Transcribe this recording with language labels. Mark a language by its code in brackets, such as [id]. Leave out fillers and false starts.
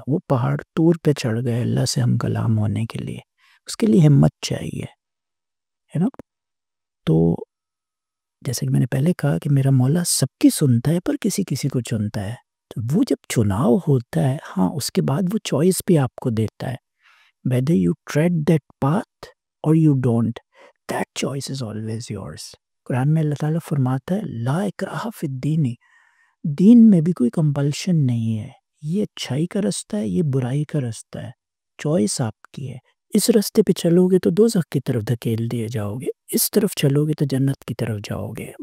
[ur] وہ پہاڑ طور پہ چڑھ گئے اللہ سے ہم کلام ہونے کے لیے. اس کے لیے ہمت چاہیے، ہے نا. تو جیسے کہ میں نے پہلے کہا کہ میرا مولا سب کی سنتا ہے پر کسی کسی کو چنتا ہے. تو وہ جب چناؤ ہوتا ہے، ہاں، اس کے بعد وہ چوائس بھی آپ کو دیتا ہے. [en] whether you tread that path or you don't, that choice is always yours. [ur] قرآن میں اللہ تعالیٰ فرماتا ہے [ar] لا اکراہ فی الدین، [ur] دین میں بھی کوئی کمپلشن نہیں ہے. یہ اچھائی کا رستہ ہے، یہ برائی کا رستہ ہے، چوائس آپ کی ہے. اس رستے پہ چلو گے تو دوزخ کی طرف دھکیل دیے جاؤ گے، اس طرف چلو گے تو جنت کی طرف جاؤ گے.